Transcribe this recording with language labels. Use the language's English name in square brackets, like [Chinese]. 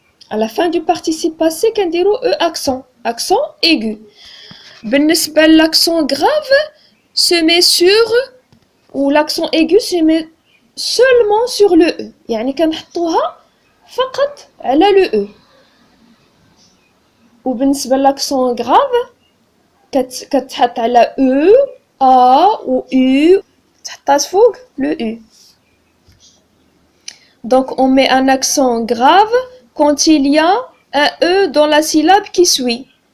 [French] À la fin du participe passé [Arabic] كنديرو [French] e accent aigu. [Arabic] بالنسبة [French] l'accent grave se met sur ou l'accent aigu se met seulement sur le e. [Arabic] يعني كنحطوها فقط على le e. وبالنسبة [French] l'accent grave [Arabic] كتحط على [French] e a ou u [Arabic] تحطات فوق [French] le u. Donc on met un accent grave quand il y a un e dans la syllabe qui suit.